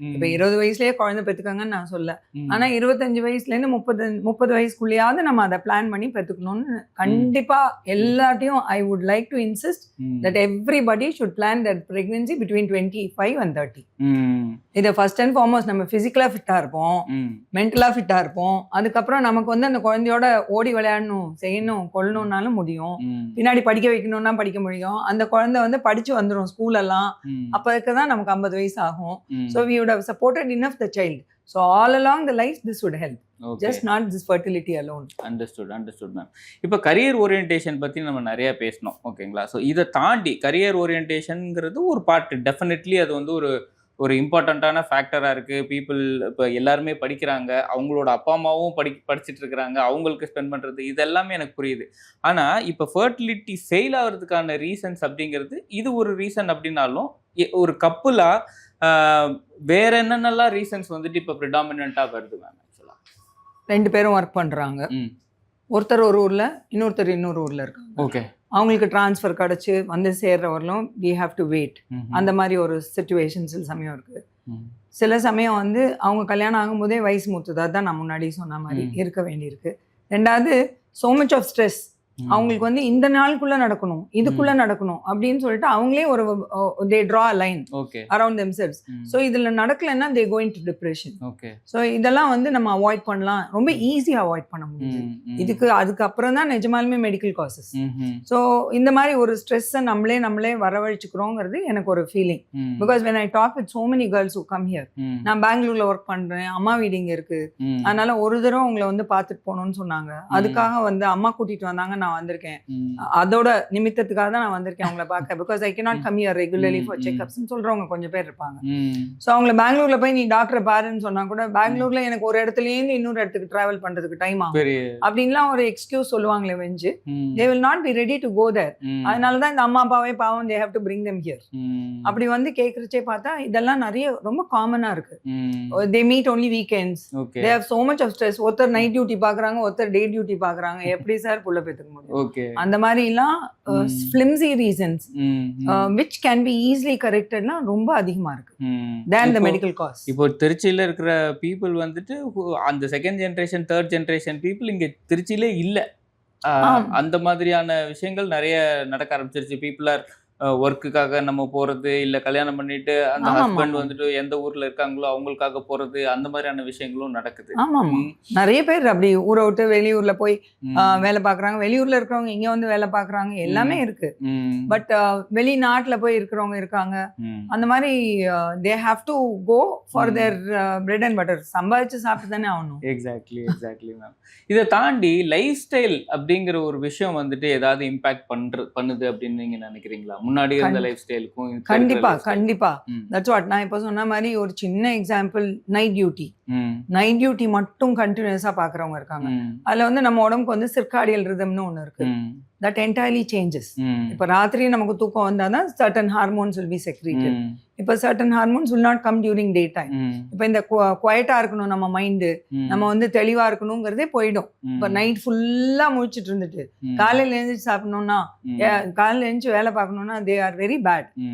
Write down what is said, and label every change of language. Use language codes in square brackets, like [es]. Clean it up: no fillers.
[ta] இப்ப 20 வயசுலயே குழந்தை பெற்றுக்காங்கன்னு நான் சொல்ல. ஆனா 25 வயசுல இருந்து 30 வயசுக்குள்ளேயாவது நம்ம அதை பிளான் பண்ணி பெற்றுக்கணும்னு கண்டிப்பா எல்லாத்தையும் [en] I would like to insist that everybody should plan that pregnancy between 25 and 30. [ta] இதை ஃபர்ஸ்ட் அண்ட் ஃபார்மோஸ்ட் நம்ம பிசிக்கலா ஃபிட்டா இருப்போம், மென்டலா ஃபிட்டா இருப்போம். அதுக்கப்புறம் நமக்கு வந்து அந்த குழந்தையோட ஓடி விளையாடணும், செய்யணும், கொள்ளணும்னாலும் முடியும். பின்னாடி படிக்க வைக்கணும்னா படிக்க முடியும். அந்த குழந்தை வந்து படிச்சு வந்துரும் ஸ்கூல் எல்லாம். அப்ப தான் நமக்கு 50 வயசு ஆகும். [en] So we would have supported enough the child. So all along the life this would help. Okay. Just not this fertility alone. Understood ma'am. [ta] இப்போ கரியர் ஓரியன்டேஷன் பத்தி நம்ம நிறைய பேசணும், ஓகேங்களா? ஸோ இதை தாண்டி கரியர் ஓரியன்டேஷன்ங்கிறது ஒரு பார்ட், டெஃபினெட்லி அது வந்து ஒரு இம்பார்ட்டண்ட்டான ஃபேக்டராக இருக்குது. பீப்புள் இப்போ எல்லாருமே படிக்கிறாங்க, அவங்களோட அப்பா அம்மாவும் படிச்சுட்டு இருக்கிறாங்க, அவங்களுக்கு ஸ்பெண்ட் பண்ணுறது, இது எல்லாமே எனக்கு புரியுது. ஆனால் இப்போ ஃபர்டிலிட்டி ஃபெயில் ஆகிறதுக்கான ரீசன்ஸ் அப்படிங்கிறது இது ஒரு ரீசன் அப்படின்னாலும், ஒரு கப்புலாக வேற என்னென்னலாம் ரீசன்ஸ் வந்துட்டு இப்போ ப்ரிடாமினண்ட்டாக வருது மேம்? ஆக்சுவலாக 2 பேரும் ஒர்க் பண்ணுறாங்க. ஒருத்தர் ஒரு ஊரில், இன்னொருத்தர் இன்னொரு ஊரில் இருக்காங்க. ஓகே, அவங்களுக்கு டிரான்ஸ்ஃபர் கிடச்சி வந்து சேர்றவர்களும் [en] we have to wait. [ta] அந்த மாதிரி ஒரு சிச்சுவேஷன் சில சமயம் இருக்குது. சில சமயம் வந்து அவங்க கல்யாணம் ஆகும்போதே வயசு மூத்ததாக தான் நான் முன்னாடி சொன்ன மாதிரி இருக்க வேண்டியிருக்கு. ரெண்டாவது [en] so much of stress. [ta] அவங்களுக்கு வந்து இந்த நாளுக்குள்ள நடக்கணும், இதுக்குள்ள நடக்கணும் அப்படின்னு சொல்லிட்டு அவங்களே ஒரு [en] they draw a line around themselves. So [ta] இதுல நடக்கலன்னா [en] they go into depression. [ta] So இதெல்லாம் வந்து நம்ம அவாய்ட் பண்ணலாம், ரொம்ப ஈஸியா அவாய்ட் பண்ண முடியுது. அதுக்கப்புறம் தான் நிஜமாலுமே மெடிக்கல் காசஸ். ஸோ இந்த மாதிரி ஒரு ஸ்ட்ரெஸ்ஸை நம்மளே வரவழைச்சுக்கிறோங்கிறது எனக்கு ஒரு feeling. Because [en] when I talk with so many girls who come here, [ta] நான் பெங்களூர்ல ஒர்க் பண்றேன், அம்மா வீடு இங்க இருக்கு, அதனால ஒரு தடவை உங்களை வந்து பார்த்துட்டு போகணும்னு சொன்னாங்க. அதுக்காக வந்து அம்மா கூட்டிட்டு வந்தாங்க, நான் வந்திருக்கேன். அதோட நிமித்தத்துக்காக தான் நான் வந்திருக்கேன் அவங்கள பார்க்க. [en] because I cannot come here regularly for checkups [ta] ன்னு சொல்றவங்க கொஞ்சம் பேர் இருப்பாங்க. ஸோ அவங்கள பெங்களூர்ல போய் நீ டாக்டரை பாருன்னு சொன்னா கூட, பெங்களூர்ல எனக்கு ஒரு இடத்துல இருந்து இன்னொரு இடத்துக்கு டிராவல் பண்றதுக்கு டைம் ஆகும் அப்படின்லாம் ஒரு எக்ஸ்கியூஸ் சொல்லுவாங்களே வெஞ்சு, [en] they will not be ready to go there. [ta] அதனாலதான் இந்த அம்மா அப்பாவே பாவம், [en] they have to bring them here. [ta] அப்படி வந்து கேட்கறச்சே பார்த்தா இதெல்லாம் நிறைய ரொம்ப காமனா இருக்கு. [en] they meet only weekends. they have so much of stress. [ta] ஒருத்தர் நைட் டியூட்டி பாக்குறாங்க, ஒருத்தர் டே டியூட்டி பாக்குறாங்க. எப்படி சார் புள்ள பெற்றுக்க முடியும்? அந்த மாதிரி எல்லாம் [en] flimsy reasons which can be easily correctedனா [ta] ரொம்ப அதிகமா இருக்கு [en] than the medical cost. [ta] இப்போ திருச்சியில இருக்கிற people வந்துட்டு அந்த second generation third generation people இங்க திருச்சியிலே இல்ல. அந்த மாதிரியான விஷயங்கள் நிறைய நடக்க ஆரம்பிச்சிருச்சு. [en] people are [ta] ஒர்க்குக்காக நம்ம போறது, இல்ல கல்யாணம் பண்ணிட்டு அந்த ஹஸ்பண்ட் வந்துட்டு எந்த ஊர்ல இருக்காங்களோ அவங்களுக்காக போறது, அந்த மாதிரியான விஷயங்களும் நடக்குது. ஆமா, நிறைய பேர் அப்படி ஊரை விட்டு வெளியூர்ல போய் வேலை பாக்குறாங்க, வெளியூர்ல இருக்கிறவங்க இங்க வந்து வேலை பாக்குறாங்க, எல்லாமே இருக்கு. பட் வெளிநாட்டுல போய் இருக்கிறவங்க இருக்காங்க. அந்த மாதிரி [en] they have to go for their bread and butter. [ta] சம்பாதிச்சு சாப்பிட்டு தானே ஆகணும். Exactly ma'am. இதை தாண்டி லைஃப் ஸ்டைல் அப்படிங்கிற ஒரு விஷயம் வந்துட்டு ஏதாவது இம்பாக்ட் பண்ணுது அப்படின்னு நீங்க நினைக்கிறீங்களா? முன்னாடி இருந்த லைஃப் ஸ்டைலுக்கும் கண்டிப்பா தட்ஸ் வாட் நான் இப்ப சொன்ன மாதிரி ஒரு சின்ன எக்ஸாம்பிள், நைட் டியூட்டி மட்டும் கண்டினியூஸா பாக்குறவங்க இருக்காங்க. அதுல வந்து நம்ம உடம்புக்கு வந்து சிர்காடியல் ரிதம்னு ஒண்ணு இருக்கு. [en] that entirely changes. [ta] இப்ப ராத்திரி நமக்கு தூக்கம் வந்தாதான் [en] certain hormones will be secreted. [ta] இப்ப [en] certain hormones will not come during daytime. [ta] இப்ப இந்த குவைட்டா இருக்கணும் நம்ம மைண்டு, நம்ம வந்து தெளிவா இருக்கணுங்கிறதே போயிடும். இப்ப நைட் ஃபுல்லா முழிச்சிட்டு இருந்துட்டு காலையில எழுந்திரிச்சு சாப்பிடணும்னா, காலையில எழுந்திரிச்சு வேலை பார்க்கணும்னா [en] they are very bad.